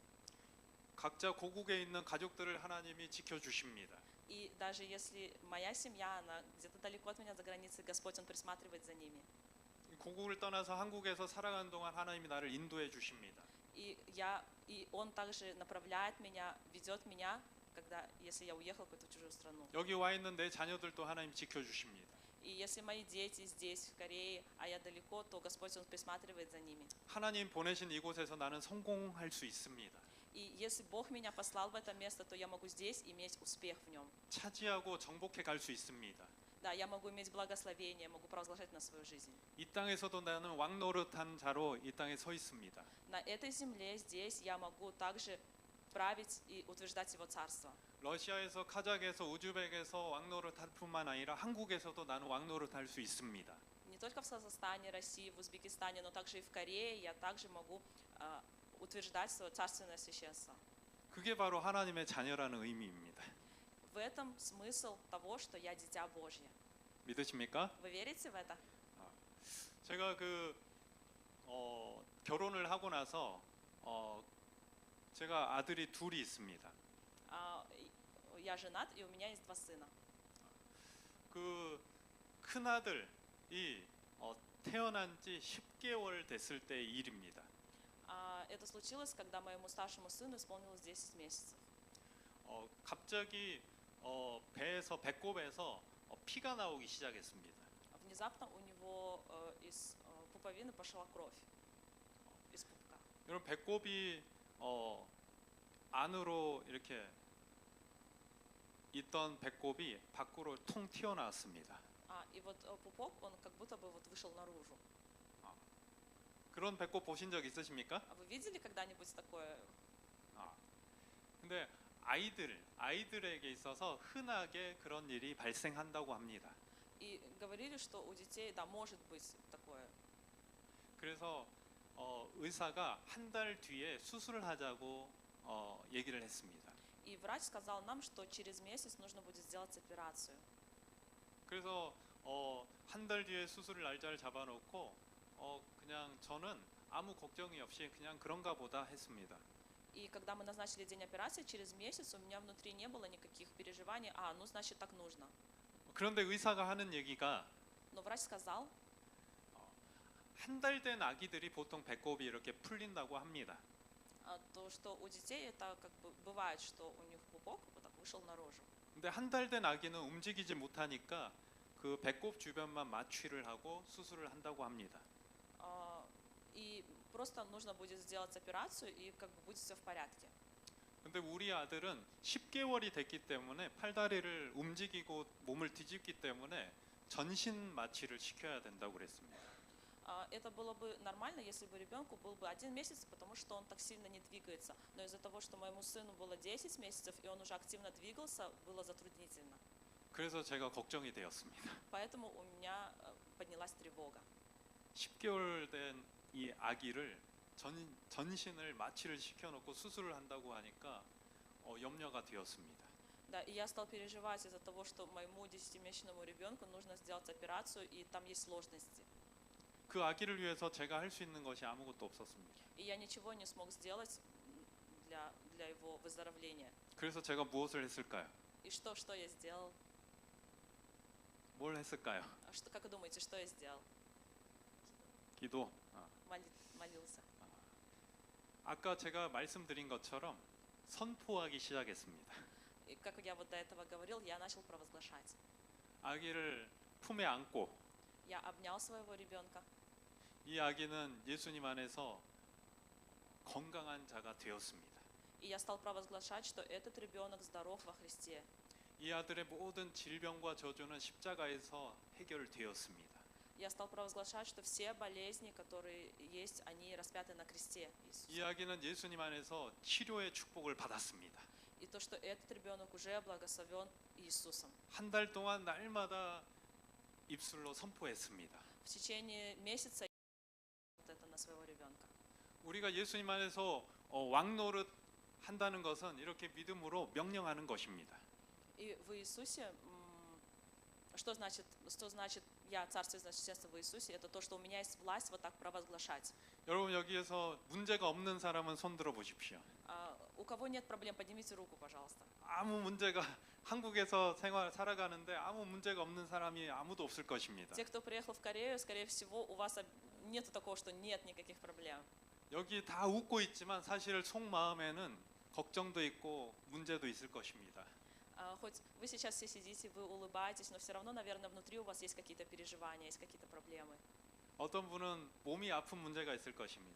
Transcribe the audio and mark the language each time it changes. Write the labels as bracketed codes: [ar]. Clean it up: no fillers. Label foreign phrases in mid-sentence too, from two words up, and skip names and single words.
[ko] 각자 고국에 있는 가족들을 하나님이 지켜 주십니다. [ru] И даже если моя семья, она где-то далеко от меня за границей, Господь, Он присматривает за ними. [ko] 고국을 떠나서 한국에서 살아가는 동안 하나님이 나를 인도해 주십니다. [ru] И Он также направляет меня, ведет меня, если я уехал в какую-то чужую страну. [ko] 여기 와 있는 내 자녀들도 하나님 지켜 주십니다. [ru] И если мои дети здесь, в Корее, а я далеко, то Господь, Он присматривает за ними. [ko] 하나님 보내신 이곳에서 나는 성공할 수 있습니다. [ru] И если Бог меня послал в это место, то я могу здесь иметь успех в нем. [ko] 차지하고 정복해 갈 수 있습니다. [ru] Да, я могу иметь благословение, могу провозглашать на свою жизнь. [ko] 이 땅에서도 나는 왕 노릇한 자로 이 땅에 서 있습니다. [ru] На этой земле, здесь, я могу также править и утверждать Его царство. [ko] 러시아에서 카자흐에서 우즈벡에서 왕 노릇할 뿐만 아니라 한국에서도 나는 왕 노릇할 수 있습니다. [ru] Не только в Казахстане, России, в Узбекистане, но также и в Корее я также могу утверждать свое царственное священство. [ko] 그게 바로 하나님의 자녀라는 의미입니다. [ru] В этом смысл того, что я дитя Божье. [ko] 믿으십니까? [ru] Вы верите в это? [ko] 제가 결혼을 하고 나서 제가 아들이 둘이 있습니다. [ru] Я женат, и у меня есть 2 сына. [ko] 그 큰 아들이 태어난 지 10개월 됐을 때의 일입니다. [ru] Это случилось, когда моему старшему сыну исполнилось 10 месяцев. [ko] 갑자기 배꼽에서 피가 나오기 시작했습니다. [ru] Внезапно у него из пуповины пошла кровь, из пупка. [ko] 여러분 배꼽이 안으로 이렇게 있던 배꼽이 밖으로 통 튀어나왔습니다. [ru] И вот пупок, он как будто бы вот вышел наружу. [ko] 그런 배꼽 보신 적 있으십니까? [ru] Вы видели когда-нибудь такое? [ko] 근데 아이들에게 있어서 흔하게 그런 일이 발생한다고 합니다. [ru] И говорили, что у детей, да, может быть такое. [ko] 그래서 의사가 한 달 뒤에 수술을 하자고 얘기를 했습니다. [ru] И врач сказал нам, что через месяц нужно будет сделать операцию. [ko] 그래서 한 달 뒤에 수술 날짜를 잡아놓고 그냥 저는 아무 걱정이 없이 그냥 그런가 보다 했습니다. [ru] И когда мы назначили день операции, через месяц у меня внутри не было никаких переживаний. Ну значит так нужно. [ko] 그런데 의사가 하는 얘기가 [ru] Но врач сказал, [ko] 한 달 된 아기들이 보통 배꼽이 이렇게 풀린다고 합니다. [ru] то, что у детей это как бы бывает, что у них пупок вот так вышел наружу. [ko] 근데 한 달 된 아기는 움직이지 못하니까 그 배꼽 주변만 마취를 하고 수술을 한다고 합니다. [ru] И просто нужно будет сделать операцию, и как бы будет все в порядке. [ko] 근데 우리 아들은 10개월이 됐기 때문에 팔다리를 움직이고 몸을 뒤집기 때문에 전신 마취를 시켜야 된다고 그랬습니다. [ru] Это было бы нормально, если бы ребенку был бы 1 месяц, потому что он так сильно не двигается. Но из-за того, что моему сыну было 10 месяцев, и он уже активно двигался, было затруднительно. [ko] 그래서 제가 걱정이 되었습니다. [ru] Поэтому у меня поднялась тревога. [ko] 10개월 된 이 아기를 전신을 마취를 시켜놓고 수술을 한다고 하니까 염려가 되었습니다. [ru] Да, и я стал переживать из-за того, что моему 10-месячному ребенку нужно сделать операцию, и там есть сложности. [ko] 그 아기를 위해서 제가 할 수 있는 것이 아무것도 없었습니다. [ru] И я ничего не смог сделать для его выздоровления. [ko] 그래서 제가 무엇을 했을까요? [ru] И что я сделал? [ko] 뭘 했을까요? [ru] Как вы думаете, что я сделал? [ko] 기도. [ru] Молился. [ko] 아까 제가 말씀드린 것처럼 선포하기 시작했습니다. [ru] И как я вот до этого говорил, я начал провозглашать. [ko] 아기를 품에 안고 [ru] Я обнял своего ребенка, [ko] 이 아기는 예수님 안에서 건강한 자가 되었습니다. [ru] и я стал провозглашать, что этот ребенок здоров во Христе. [ko] 이 아들의 모든 질병과 저주는 십자가에서 해결되었습니다. [ru] Я стал провозглашать, что все болезни, которые есть, они распяты на кресте [ko] 이 [ru] Иисуса. [ko] 아기는 예수님 안에서 치료의 축복을 받았습니다. [ru] И то, что этот ребенок уже благословен Иисусом. [ko] 한 달 동안 날마다 입술로 선포했습니다. [ru] В течение месяца я вот это на своего ребенка. [ko] 우리가 예수님 안에서 왕노릇 한다는 것은 이렇게 믿음으로 명령하는 것입니다. [ru] И в Иисусе, что значит я царствую священство в Иисусе? Это то, что у меня есть власть вот так провозглашать. [ko] 여러분 여기에서 문제가 없는 사람은 손 들어 보십시오. [ru] У кого нет проблем, поднимите руку, пожалуйста. [ko] 아무 문제가 한국에서 살아가는데 아무 문제가 없는 사람이 아무도 없을 것입니다. [ru] Те, кто приехал в Корею, скорее всего, у вас нет такого, что нет никаких проблем. [ko] 여기 다 웃고 있지만 사실 속마음에는 걱정도 있고 문제도 있을 것입니다. [ru] Хоть вы сейчас все сидите, вы улыбаетесь, но все равно, наверное, внутри у вас есть какие-то переживания, есть какие-то проблемы. [ko] 어떤 분은 몸이 아픈 문제가 있을 것입니다.